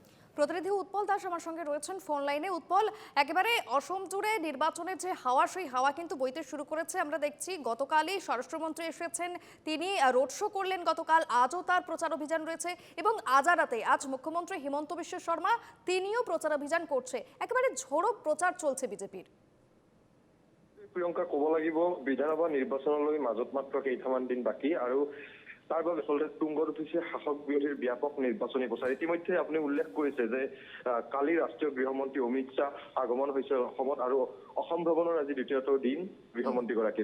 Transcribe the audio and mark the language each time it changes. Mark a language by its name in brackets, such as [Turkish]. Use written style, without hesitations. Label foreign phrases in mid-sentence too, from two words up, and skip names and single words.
[Bangla] প্রতিনিধি উৎপল দাস আমার সঙ্গে রয়েছেন ফোন লাইনে। উৎপল, একেবারে অসম জুড়ে নির্বাচনের যে হাওয়া, সেই হাওয়া কিন্তু বইতে শুরু করেছে। আমরা দেখছি গতকালই স্বরাষ্ট্রমন্ত্রী এসেছেন, তিনি [English] road show [Bangla] করলেন গতকাল, আজও তার প্রচার অভিযান রয়েছে এবং আজারাতে আজ মুখ্যমন্ত্রী হিমন্ত বিশ্ব শর্মা তিনিও প্ৰচাৰ অভিযান করছে। একেবারে ঝোড়ো প্রচার চলছে বিজেপির। [Assamese] প্ৰিয়ংকা, ক'ব লাগিব বিধানসভা নিৰ্বাচনলৈ মাজত মাত্ৰ কেইটামান দিন বাকী আৰু তাৰ বাবে আচলতে তুংগত উঠিছে শাসক বিৰোধীৰ ব্যাপক নিৰ্বাচনী প্ৰচাৰ। ইতিমধ্যে আপুনি উল্লেখ কৰিছে যে কালি ৰাষ্ট্ৰীয় গৃহমন্ত্ৰী অমিত শ্বাহ আগমন হৈছে অসমত আৰু অসম ভ্ৰমণৰ আজি দ্বিতীয়টো দিন গৃহমন্ত্ৰীগৰাকীৰ।